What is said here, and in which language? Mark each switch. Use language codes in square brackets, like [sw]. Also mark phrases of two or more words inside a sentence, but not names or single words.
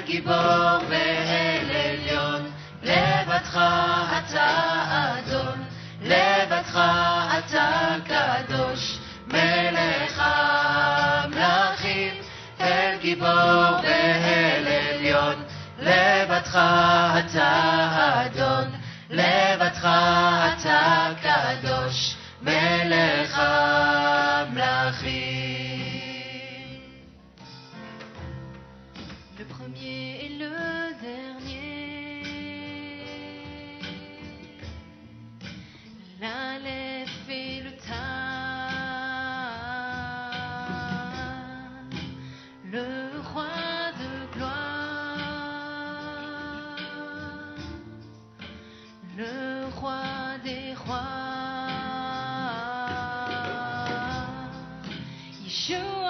[he] גיבור ואל עליון, לבדך אתה אדון, לבדך אתה קדוש, מלך המלכים, אל גיבור ואל עליון, לבדך אתה אדון, לבדך אתה קדוש, מלך המלכים. [fr] Le premier et le dernier, l'Aleph et le Tav, le roi de gloire, le roi des rois, Yeshua